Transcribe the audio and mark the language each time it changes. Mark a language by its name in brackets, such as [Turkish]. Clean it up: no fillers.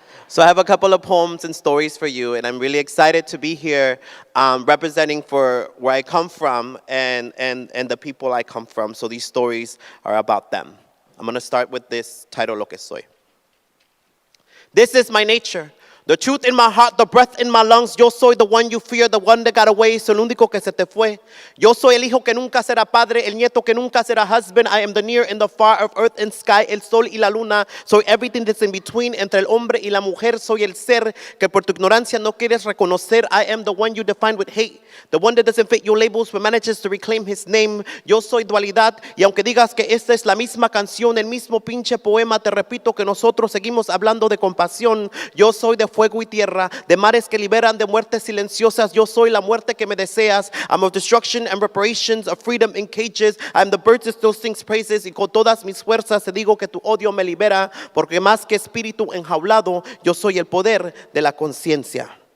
[English] So I have a couple of poems and stories for you, and I'm really excited to be here representing for where I come from and the people I come from. So these stories are about them. I'm going to start with this title, [Spanish] Lo que soy. [English] This is my nature. The truth in my heart, the breath in my lungs. [Spanish] Yo soy [English] the one you fear, the one that got away. [Spanish] Soy el único que se te fue. Yo soy el hijo que nunca será padre, el nieto que nunca será [English] husband. I am the near and the far of earth and sky, [Spanish] el sol y la luna. Soy [English] everything that's in between, [Spanish] entre el hombre y la mujer. Soy el ser que por tu ignorancia no quieres reconocer. [English] I am the one you define with hate, the one that doesn't fit your labels but manages to reclaim his name. [Spanish] Yo soy dualidad, y aunque digas que esta es la misma canción, el mismo pinche poema, te repito que nosotros seguimos hablando de compasión. Yo soy de fuego y tierra, de mares que liberan, de muertes silenciosas. Yo soy la muerte que me deseas. [English] I'm of destruction and reparations, of freedom in cages. I'm the bird that still sings praises, [Spanish] y con todas mis fuerzas te digo que tu odio me libera, porque más que espíritu enjaulado, yo soy el poder de la conciencia.